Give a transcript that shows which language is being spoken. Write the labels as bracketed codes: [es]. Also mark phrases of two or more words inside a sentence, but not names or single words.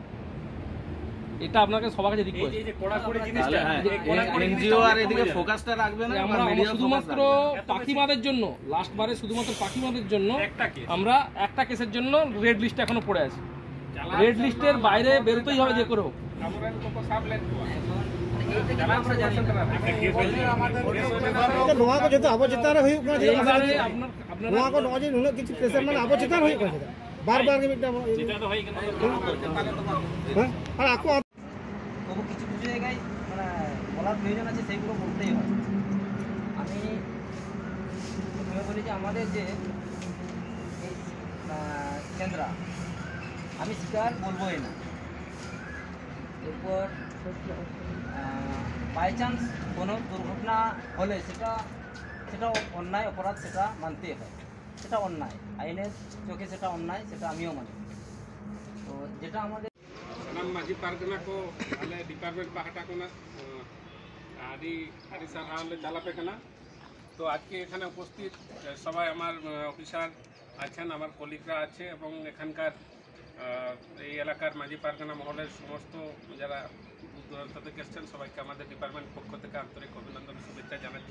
[bn] এটা আপনাকে সবার কাছে রিকোয়েস্ট। এনজিও আর এদিকে ফোকাসটা রাখবে না, আমরা শুধুমাত্র পাখিমাদের জন্য, লাস্টবারে শুধুমাত্র পাখিমাদের জন্য আমরা একটা কেসের জন্য রেড লিস্টে এখনো পড়ে আছি। রেড লিস্টের বাইরে বেরোতেই হবে যে করে হোক। [sat] ᱱᱚᱣᱟ ᱠᱚ ᱡᱚᱛᱚ ᱟᱵᱚ ᱪᱮᱛᱟᱱ ᱨᱮ ᱦᱩᱭᱩᱜ ᱠᱟᱱᱟ। ᱱᱚᱣᱟ ᱠᱚ ᱱᱚᱜᱼᱚᱭ ᱡᱮ ᱱᱩᱱᱟᱹᱜ [bn] কিছু প্রেশার মানে [sat] ᱟᱵᱚ ᱪᱮᱛᱟᱱ ᱦᱩᱭᱩᱜ ᱠᱟᱱᱟ ᱪᱮᱫᱟᱜ? ᱵᱟᱨ ᱵᱟᱨ ᱜᱮ ᱢᱤᱫᱴᱟᱝ আর আকো [bn] তবু কিছু কিছু জায়গায় মানে বলার প্রয়োজন আছে, সেইগুলো বলতেই হয়। আমি প্রথমে বলি যে আমাদের যে এই কেন্দ্রা, আমি স্বীকার বলবোই না। এরপর বাই চান্স কোনো দুর্ঘটনা হলে সেটা অন্যায়, অপরাধ, সেটা মানতেই হয়। সেটা অন্যায়, আইনের চোখে সেটা অন্যায়, সেটা আমিও মানি। তো যেটা আমাদের [sat] ᱥᱟᱱᱟᱢ ᱢᱟᱹᱡᱷᱤ ᱯᱟᱨᱜᱟᱱᱟ ᱠᱚ ᱟᱞᱮ ᱰᱤᱯᱟᱨᱴᱢᱮন্ᱴ ᱯᱟᱦᱴᱟ ᱠᱷᱚᱱᱟᱜ আদি সারহাও লে চালাপে কানা। [bn] তো আজকে এখানে উপস্থিত সবাই আমার অফিসার আছেন, আমার কলিগরা আছে এবং এখানকার এই এলাকার মাঝি পারগানা মহলের সমস্ত যারা দূরান্ত থেকে এসছেন, সবাইকে আমাদের ডিপার্টমেন্ট পক্ষ থেকে আন্তরিক অভিনন্দন শুভেচ্ছা জানাচ্ছি।